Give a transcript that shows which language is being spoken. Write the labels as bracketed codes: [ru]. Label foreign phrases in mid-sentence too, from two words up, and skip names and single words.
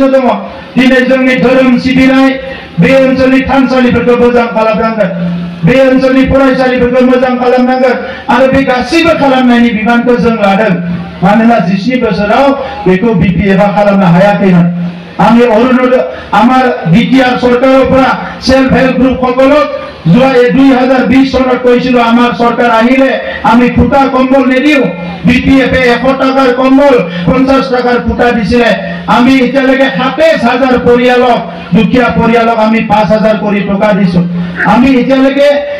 [brx] दङ दिनै जोंनि धोरोम सिबिनाय बे ओनसोलनि थानसालिफोरखौ मोजां खालामनांगोन बे ओनसोलनि फरायसालिफोरखौ मोजां खालामनांगोन आरो बे गासैबो खालामनायनि बिबानखौ जों लादों मानोना 17 बोसोराव बेखौ बिपिएफआ खालामनो हायाखैमोन आंनि अरुणोदय [as] আমাৰ বিটিআৰ চৰকাৰৰ [en] self help group [as] सकलक যোৱা 2020 চনত কৈছিল আমাৰ চৰকাৰ আহিলে আমি ফুটা কম্বল নিদিও বিপিএফে 100 টাকাৰ কম্বল 50 টাকাৰ ফুটা দিছিলে আমি এতিয়ালৈকে 27000 পৰিয়ালক দুখীয়া পৰিয়ালক আমি 5000 কৰি টকা দিছো আমি এতিয়ালৈকে